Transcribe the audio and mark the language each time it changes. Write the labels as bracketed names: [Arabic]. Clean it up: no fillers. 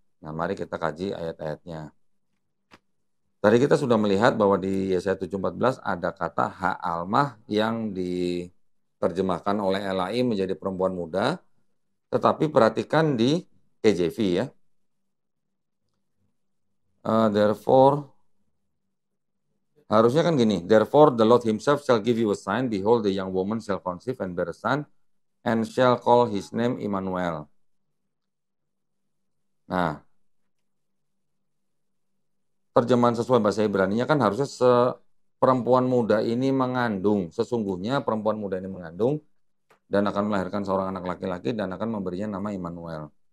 [Indonesian] Nah, mari kita kaji ayat-ayatnya. Tadi kita sudah melihat bahwa di Yesaya 7:14 ada kata Ha'almah yang diterjemahkan oleh LAI menjadi perempuan muda, tetapi perhatikan di KJV ya. [English] Therefore, [Indonesian] harusnya kan gini, [English] therefore the Lord himself shall give you a sign, behold the young woman shall conceive and bear a son, and shall call his name Immanuel. [Indonesian] Nah, terjemahan sesuai bahasa Ibrani-nya kan harusnya perempuan muda ini mengandung, sesungguhnya perempuan muda ini mengandung dan akan melahirkan seorang anak laki-laki dan akan memberinya nama Immanuel.